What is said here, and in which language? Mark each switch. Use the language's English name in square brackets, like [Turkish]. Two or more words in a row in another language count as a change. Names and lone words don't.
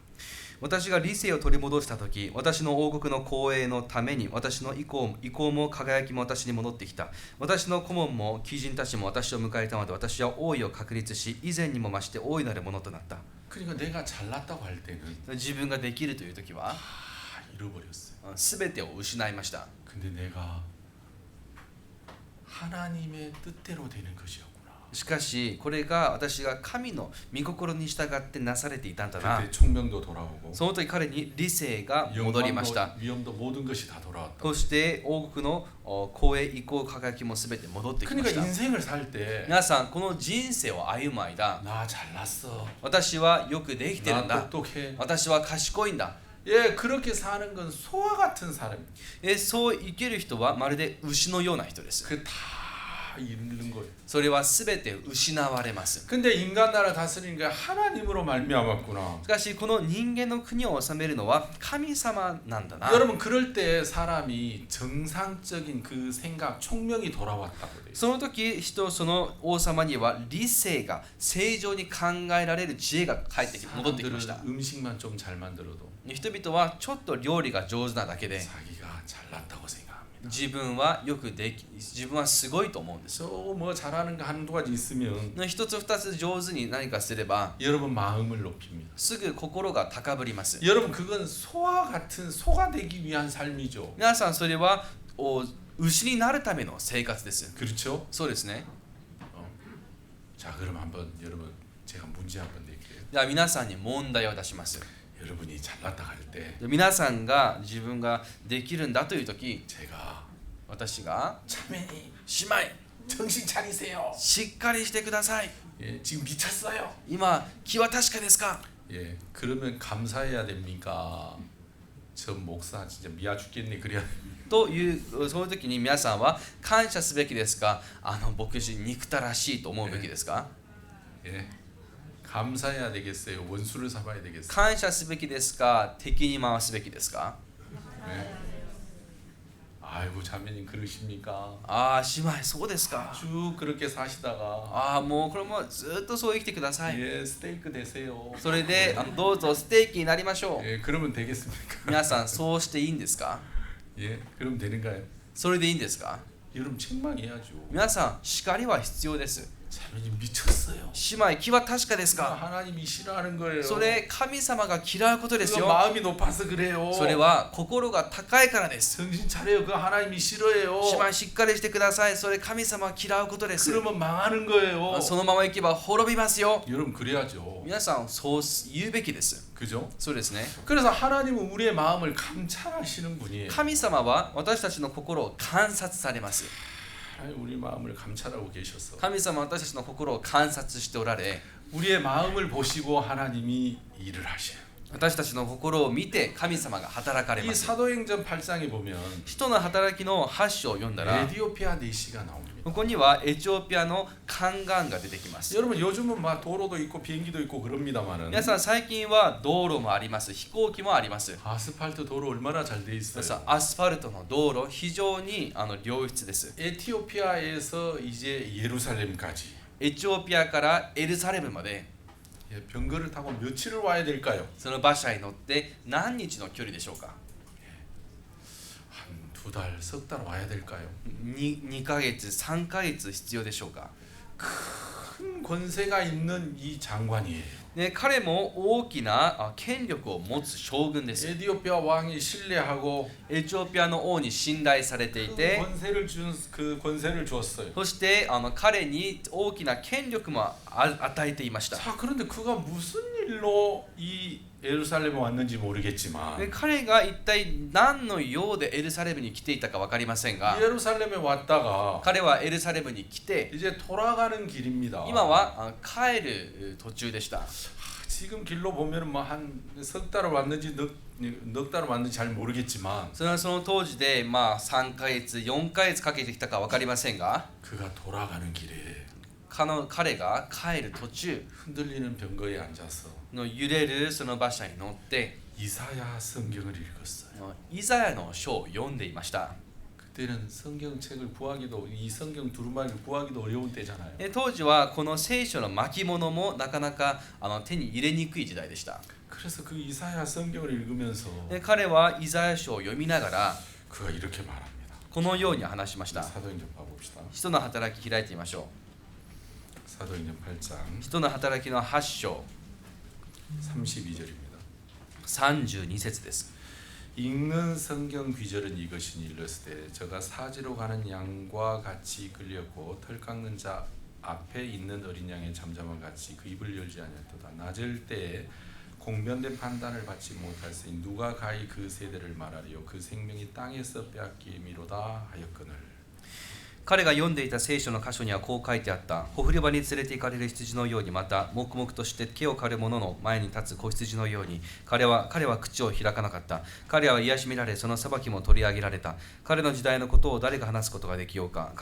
[Japanese] 私が理性を取り戻した時私の王国の光栄のために私の意向も輝きも私に戻ってきた私の顧問も貴人たちも私を迎えたので私は王位を確立し以前にも増して大いなるものとなった [Korean] 그러니까 내가 잘났다고 할 때는 [Japanese] 自分ができるという時は [Korean] 잃어버렸어요. [Japanese] 全てを失いました [Korean] 근데 내가 하나님의 뜻대로 되는 것이었구나. [Japanese] しかしこれが私が神の御心に従ってなされていたんだな [Korean] 그때 총명도 돌아오고 [Japanese] その時彼に理性が戻りました [Korean] 영광도 위엄도 모든 것이 다 돌아왔다. [Japanese] そして王国の光栄意向輝きも全て戻ってきま [Korean] 그러니까 [Japanese] した [Korean] 인생을 살 때 [Japanese] 皆さんこの人生を歩む間 [Korean] 나 잘났어. [Japanese] 私はよくできてるん [Korean] 나 [Japanese] だ [Korean] 똑똑해. [Japanese] 私は賢いんだ [Korean] 예, 그렇게 사는 건 소와 같은 사람. [Japanese] そう生きる人はまるで牛のような人です [Korean] 그 다 잃는 거예요. [Japanese] それは全て失われます [Korean] 근데 인간 나라 다스리는 게 하나님으로 말미암았구나. [Japanese] しかしこの人間の国を治めるのは神様なんだな [Korean] 여러분 그럴 때 사람이 정상적인 그 생각, 총명이 돌아왔다고 돼요. [Japanese] その時その王様には理性が正常に考えられる知恵が戻ってきました [Korean] 사람들은 음식만 좀 잘 만들어도 [Japanese] 人々はちょっと料理が上手なだけで [Korean] 자기가 잘났다고 생각합니다. [Japanese] 自分は自分はすごいと思うんです [Korean] 뭐 잘하는 거 한두 가지 있으면 [Japanese] 一つ二つ上手に何かすれば [Korean] 여러분 마음을 높입니다. [Japanese] すぐ心が高ぶります [Korean] 여러분 그건 소와 같은 소가 되기 위한 삶이죠. [Japanese] 皆さんそれは牛になるための生活です [Korean] 그렇죠? [Japanese] そうですね [Korean] 자, 그럼 한번 여러분 제가 문제 한번 낼게요. [Japanese] では皆さんに問題を出します [Korean] 여러분이 잘났다 할 때 [Japanese] 皆さんが自分ができるんだという時 [Korean] 제가 [Japanese] 私が [Korean] 자매님 [Japanese] 姉妹 [Korean] 정신 차리세요. [Japanese] しっかりしてください [Korean] 예, 지금 미쳤어요. [Japanese] 今気は確かですか [Korean] 예, 그러면 감사해야 됩니까? 저 목사 진짜 미아 죽겠네 그래야 [Japanese] というその時に皆さんは感謝すべきですか牧師憎たらしいと思うべきですか [Korean] 예, 감사해야 되겠어요. 원수를 삼아야 되겠어요. [Japanese] 感謝すべきですか敵に回すべきですか [Korean] 예. 아이고 자매님 그러십니까? [Japanese] 姉妹そうですか [Korean] 쭉 그렇게 사시다가 [Japanese] もうこれもずっとそう生きてください [Korean] 예, 스테이크 되세요. [Japanese] それでどうぞステーキになりましょう [Korean] 예, 그러면 되겠습니까? [Japanese] 皆さんそうしていいんですか [Korean] 예, 그럼 되는가요? [Japanese] それでいいんですか [Korean] 여러분 책망해야죠. [Japanese] 皆さん叱りは必要です [Korean] 자매님 미쳤어요. [Japanese] 姉妹気は確かです [Korean] 그거 [Japanese] か [Korean] 하나님이 싫어하는 거예요. [Japanese] それ神様が嫌うことです [Korean] 그거 [Japanese] よ [Korean] 마음이 높아서 그래요. [Japanese] それは心が高いからです [Korean] 정신 차려요. 그거 하나님이 싫어해요. [Japanese] 姉妹しっかりしてくださいそれ神様は嫌うことです [Korean] 그러면 망하는 거예요. [Japanese] そのまま行けば滅びますよ [Korean] 여러분 그래야죠. [Japanese] 皆さんそう言うべきです [Korean] 그죠? [Japanese] そうですね [Korean] 그래서 하나님은 우리의 마음을 감찰하시는 분이에요. [Japanese] 神様は私たちの心を観察されます [Korean] 하나님 우리 마음을 감찰하고 계셔서 [Japanese] 神様は私たちの心を観察しておられ [Korean] 우리의 마음을 보시고 하나님이 일을 하셔요. [Japanese] 私たちの心を見て神様が働かれ [Korean] 이 [Japanese] ます [Korean] 사도행전 8장에 보면 [Japanese] 人の働きの8章を読んだら [Korean] 에디오피아 내시가 나옵니다. [Japanese] ここにはエチオピアの宦官が出てきます [Korean] 여러분 요즘은 막 도로도 있고 비행기도 있고 그럽니다만은 [Japanese] 皆さん最近は道路もあります飛行機もあります [Korean] 아스팔트 도로 얼마나 잘 돼 [Japanese] 皆 [Korean] 있어요. [Japanese] さんアスファルトの道路非常に良質です [Korean] 에티오피아에서 이제 예루살렘까지 [Japanese] エチオピアからエルサレムまで [Korean] 예, 병거를 타고 며칠을 와야 될까요? [Japanese] その馬車に乗って何日の距離でしょうか [Korean] 한 두 달, 석 달 와야 될까요? [Japanese] 2ヶ月3ヶ月必要でしょうか [Korean] 큰 권세가 있는 이 장관이에요. [Japanese] ね、彼も大きな権力を持つ将軍です。 [Korean] 에티오피아 왕이 신뢰하고 [Japanese] エチオピアの王に信頼されてい [Korean] 그 [Japanese] て、 [Korean] 권세를 주었어요. [Japanese] そして彼に大きな権力も与えていました。 [Korean] 자, 그런데 그가 무슨 일로 이 예루살렘에 왔는지 모르겠지만 [Japanese] で彼が一体何の用でエルサレムに来ていたか分かりませんが、 [Korean] 예루살렘에 왔다가 [Japanese] 彼はエルサレムに来て [Korean] 이제 돌아가는 길입니다. [Japanese] 今は帰る途中でした。 [Korean] 지금 길로 보면은 뭐 한 석 달을 왔는지 넉 달을 왔는지 잘 모르겠지만 [Japanese] それはその当時で3ヶ月4ヶ月かけてきたか分かりませんが、 [Korean] 그가 돌아가는 길에 [Japanese] 彼が帰る途中 [Korean] 흔들리는 병거에 앉아서 [Japanese] の揺れるその馬車に乗って [Korean] 이사야 성경을 읽었어요. [Japanese] イザヤの書を読んでいました。 [Korean] 그때는 성경책을 구하기도 이 성경 두루마리를 구하기도 어려운 때잖아요. [Japanese] 当時はこの聖書の巻物もなかなか手に入れにくい時代でした。 [Korean] 그래서 그 이사야 성경을 읽으면서 [Japanese] で彼はイザヤ書を読みながら [Korean] 그가 이렇게 말합니다. [Japanese] このように話しました。 [Korean] 사도행전 봐봅시다. [Japanese] 使徒の働き開いてみましょ [Korean] 사도행전 8장 [Japanese] う。使徒の働きの8章 [Korean] 32절입니다. [Japanese] 32節です。 [Korean] 읽는 성경 귀절은 이것이니 일렀으되 저가 사지로 가는 양과 같이 끌렸고 털 깎는 자 앞에 있는 어린 양의 잠잠함 같이 그 입을 열지 아니하였도다. 낮을 때에 공변된 판단을 받지 못할세니 누가 가히 그 세대를 말하리요. 그 생명이 땅에서 빼앗김이로다 하였거늘. [Japanese] 彼が読んでいた聖書の箇所にはこう書いてあった。ほふり場に連れて行かれる羊のように、また黙々として毛を刈る者の前に立つ子羊のように、彼は口を開かなかった。彼は癒しめられ、その裁きも取り上げられた。彼の時代のことを誰が話すことができようか。